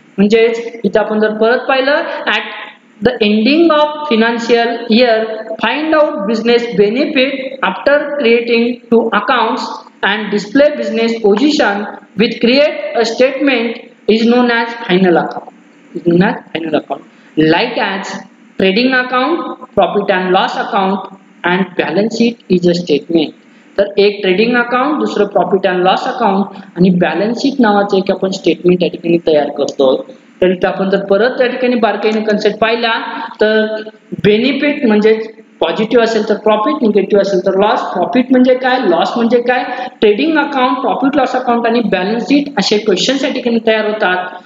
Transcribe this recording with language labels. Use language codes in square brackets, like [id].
[mr] म्हणजेच इथे आपण जर परत पाहिलं [en] At the ending of financial year find out business benefit after creating two accounts and display business position with create a statement is known as final account. Is known as final account. Like as trading account, profit and loss account, and balance sheet is a statement. [mr] तर एक trading account, दुसरं profit and loss account आणि balance sheet नावाचं एक आपण statement या ठिकाणी तयार करतो. तर इथे आपण जर परत त्या ठिकाणी बारकाईने कन्सेप्ट पाहिला तर बेनिफिट म्हणजे पॉझिटिव्ह असेल तर प्रॉफिट, निगेटिव्ह असेल तर लॉस. प्रॉफिट म्हणजे काय, लॉस म्हणजे काय, trading account, profit loss account आणि बॅलन्स शीट असे क्वेश्चन्स या ठिकाणी तयार होतात.